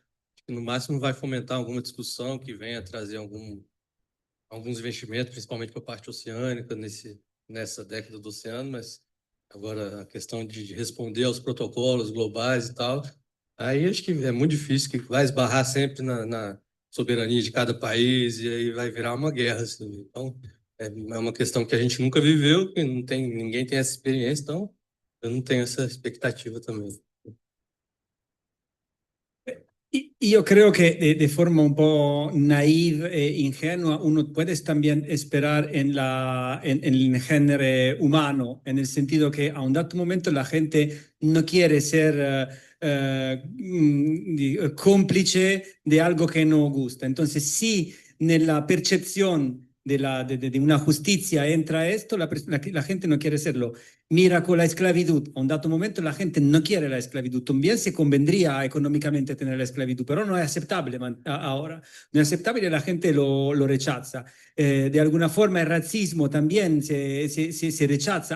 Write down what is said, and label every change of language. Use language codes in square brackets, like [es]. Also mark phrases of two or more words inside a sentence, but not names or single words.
[pt] No máximo vai fomentar alguma discussão que venha trazer alguns investimentos, principalmente para a parte oceânica, nessa década do oceano, mas agora a questão de responder aos protocolos globais e tal, aí acho que é muito difícil, que vai esbarrar sempre na soberania de cada país e aí vai virar uma guerra. Assim. Então, é uma questão que a gente nunca viveu, que ninguém tem essa experiência, então eu não tenho essa expectativa também. [es] Io creo que de forma [it] un po' [es] naive e ingenua uno puede también esperar en el género humano, en el sentido que [it] a un dato momento [es] la gente no quiere ser cómplice de algo que no gusta. Entonces, [it] si nella percezione [es] de una justicia entra esto, la gente no quiere serlo. Mira con la esclavitud, [it] a un dato momento [es] la gente no quiere la esclavitud. También se convendría económicamente tener la esclavitud, pero no es aceptable ahora. No es aceptable y la gente lo rechaza. De alguna forma el racismo también se rechaza.